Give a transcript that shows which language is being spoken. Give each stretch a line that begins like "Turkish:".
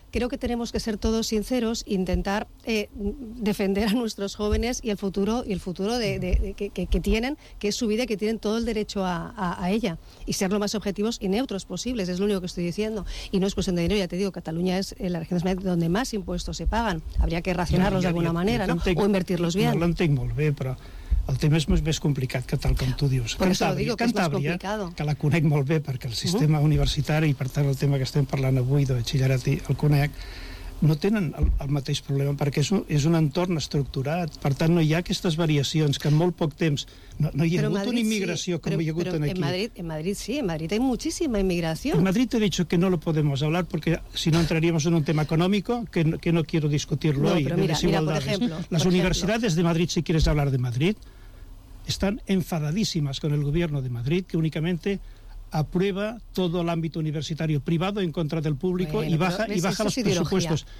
Spanish: Creo que tenemos que ser todos sinceros e intentar defender a nuestros jóvenes y el futuro que tienen, que es su vida y que tienen todo el derecho a ella, y ser lo más objetivos y neutros posibles, es lo único que estoy diciendo. Y no es cuestión de dinero, ya te digo, Cataluña es la región donde más impuestos se pagan, habría que racionarlos de alguna manera, ¿no? O invertirlos bien.
Catalan: Entenc molt bé, però el tema és més complicat que tal com tu dius. Per això ho dic, que és més complicat. Que la conec molt bé, perquè el sistema universitari, i per tant el tema que estem parlant avui de batxillerat, el conec, no tenen el mateix problema, perquè és un entorn estructurat. Per tant, no hi ha aquestes variacions, que en molt poc temps... No hi ha hagut una immigració com hi ha hagut aquí.
Spanish: En Madrid hay muchísima inmigración. En Madrid te he dicho que no lo podemos hablar, porque si no entraríamos en un tema económico que no quiero discutirlo hoy. Las universidades de Madrid, si quieres hablar de Madrid, están enfadadísimas con el gobierno de Madrid, que únicamente aprueba todo el ámbito universitario privado en contra del público, bueno, y baja los presupuestos.